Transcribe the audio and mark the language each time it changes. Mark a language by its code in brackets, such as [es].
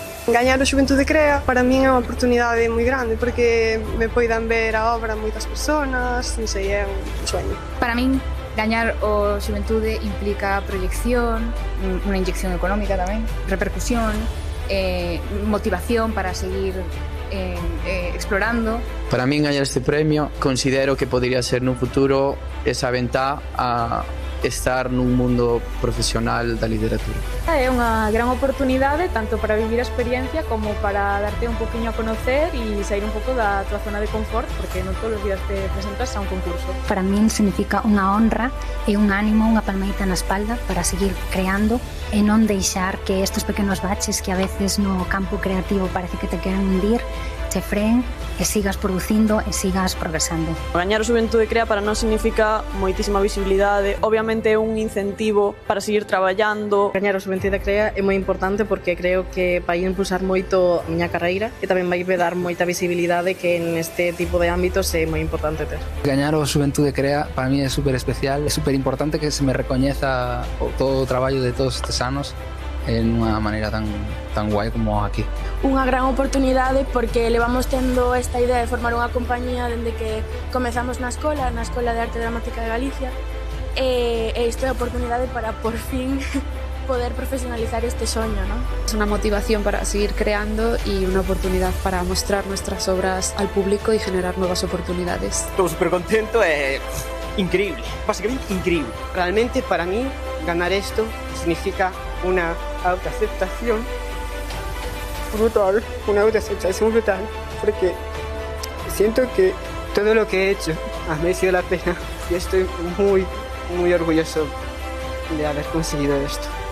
[gl] Gañar o Xuventude Crea para min é unha oportunidade moi grande porque me poidan ver a obra moitas persoas, non sei, é un sueño. Para min, gañar o Xuventude implica proyección, unha inyección económica tamén, repercusión, motivación para seguir explorando. Para min gañar este premio considero que podría ser nun futuro esa ventá a estar nun mundo profesional da literatura. É unha gran oportunidade tanto para vivir a experiencia como para darte un poquinho a conocer e sair un pouco da tua zona de confort, porque non todos os días te presentas a un concurso. Para min significa unha honra e un ánimo, unha palmadita na espalda para seguir creando e non deixar que estes pequenos baches que a veces no campo creativo parece que te queren hundir, te freen e sigas producindo e sigas progresando. Gañar o Xuventude Crea para nós significa moitísima visibilidade, obviamente é un incentivo para seguir traballando. Gañar o Xuventude Crea é moi importante porque creo que vai impulsar moito a miña carreira e tamén vai dar moita visibilidade que neste tipo de ámbitos é moi importante ter. Gañar o Xuventude Crea para mí é super especial, é super importante que se me recoñeza todo o traballo de todos estes anos en unha maneira tan guai como aquí. Unha gran oportunidade porque levamos tendo esta idea de formar unha compañía dende que comezamos na Escola de Arte Dramática de Galicia e isto é a oportunidade para por fin poder profesionalizar este soño, ¿no? [es] Es una motivación para seguir creando y una oportunidad para mostrar nuestras obras al público y generar nuevas oportunidades. [gl] Estou super contento e increíble, básicamente increíble. [es] Realmente para mí ganar esto significa una autoaceptación brutal, una autoaceptación brutal, porque siento que todo lo que he hecho ha merecido la pena y estoy muy, muy orgulloso de haber conseguido esto.